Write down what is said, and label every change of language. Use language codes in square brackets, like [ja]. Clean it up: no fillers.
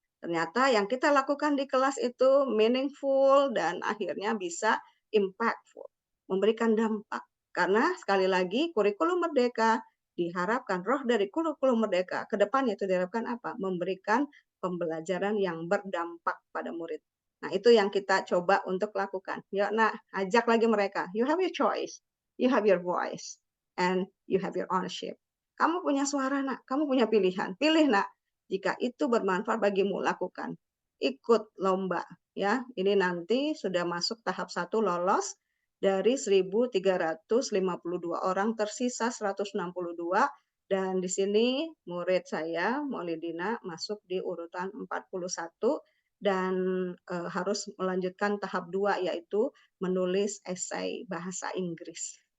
[id] Ternyata yang kita lakukan di kelas itu meaningful dan akhirnya bisa impactful, memberikan dampak. Karena sekali lagi kurikulum merdeka diharapkan, roh dari kurikulum merdeka ke depannya itu diharapkan apa? Memberikan pembelajaran yang berdampak pada murid. Nah, itu yang kita coba untuk lakukan. Yuk, nak, ajak lagi mereka. [en] You have your choice, you have your voice, and you have your ownership. [id] Kamu punya suara, nak. Kamu punya pilihan. Pilih, nak. Jika itu bermanfaat bagimu, lakukan. Ikut lomba. Ya, ini nanti sudah masuk tahap 1 lolos dari 1.352 orang, tersisa 162. Dan di sini murid saya, Maulidina, masuk di urutan 41 dan harus melanjutkan tahap 2, yaitu menulis esai bahasa Inggris.